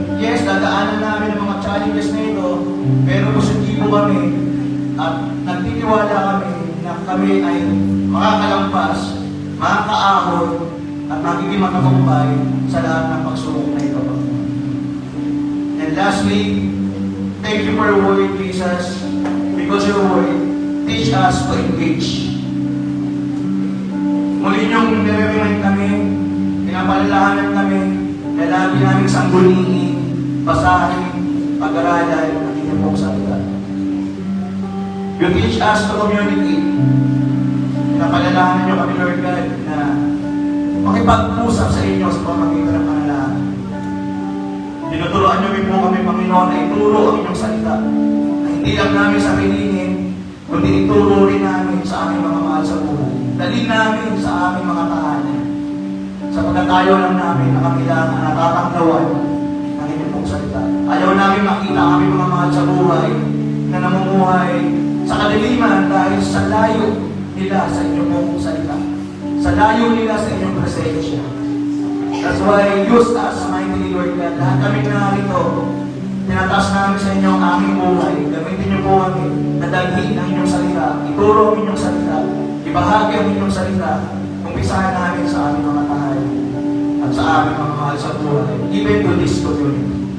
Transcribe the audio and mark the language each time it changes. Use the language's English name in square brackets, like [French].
[Filipino] Yes, dadaanan namin ang mga challenges na ito, pero positibo kami at nagtitiwala kami na kami ay makakalampas, makakaahon, at magiging matagumpay sa lahat ng pagsubok na ito. [English] And lastly, thank you for your word, Jesus, because your word teach us to engage. [Filipino] Muli niyong nire-remind kami, pinapalalahanan kami, na lagi namin sangguniin, basahin, pag-aralan ang inyong pong salita. [English] You teach us to communicate. [Filipino] Pinapalalahanan niyo kami, Lord God, na makipag-usap sa inyo sa pamagitan ng panalangin. Tinuturoan niyo po kami, Panginoon, na ituro ang inyong salita. Na hindi lang namin sabihin, kundi ituro rin namin sa aming mga mahal sa buhay. Dalhin namin sa aming mga tahanan. Sa pagkatayo lang namin na kailangan natatanggawan ng inyong pong salita. Ayaw namin makita ang aming mga mahal sa buhay na namumuhay sa kadiliman dahil sa layo nila sa inyong pong salita. Sa layo nila sa inyong presensya. [English] That's why use us, mightily Lord God. [Filipino] Lahat kami narito, tinataas namin sa inyo ang aming buhay. Gamitin niyo po kami na dalhin ang inyong salita. Ituro ang inyong salita. Ibahagi ang inyong salita. Umpisahan namin sa aming mga tahanan at sa aming mga mahal sa buhay. [English] Even to this community.